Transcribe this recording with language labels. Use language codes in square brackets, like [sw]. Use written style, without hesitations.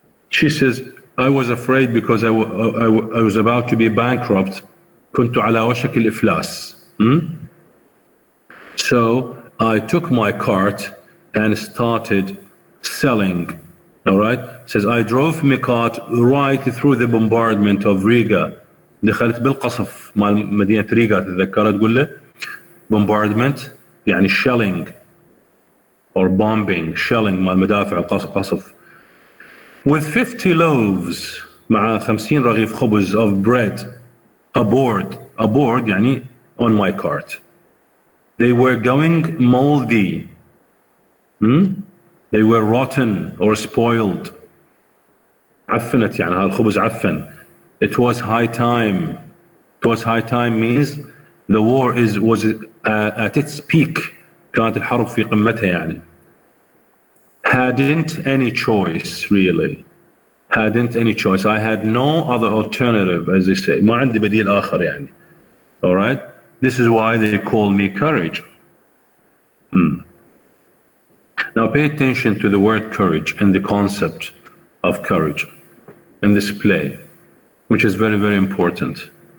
[en] She says, I was afraid because I was about to be bankrupt. [ar] كنت على وشك الإفلاس. [en] So I took my cart and started selling. All right? Says I drove my cart right through the bombardment of Riga. [ar] دخلت بالقصف مال مدينة ريغا تذكرت تقول له bombardment يعني [en] shelling or bombing shelling [ar] مال مدافع القصف [en] with 50 loaves [ar] مع 50 رغيف خبز [en] of bread aboard [ar] يعني [en] on my cart. They were going moldy. They were rotten or spoiled. [ar] عفنت يعني هذا الخبز عفن. [en] It was high time. It was high time means the war was at its peak. [ar] كانت الحرب في قمتها يعني. [en] Hadn't any choice really. Hadn't any choice. I had no other alternative, as they say. [ar] ما عندي بديل آخر يعني. [en] All right. This is why they call me courage. Now pay attention to the word courage and the concept of courage in this play, which is very, very important.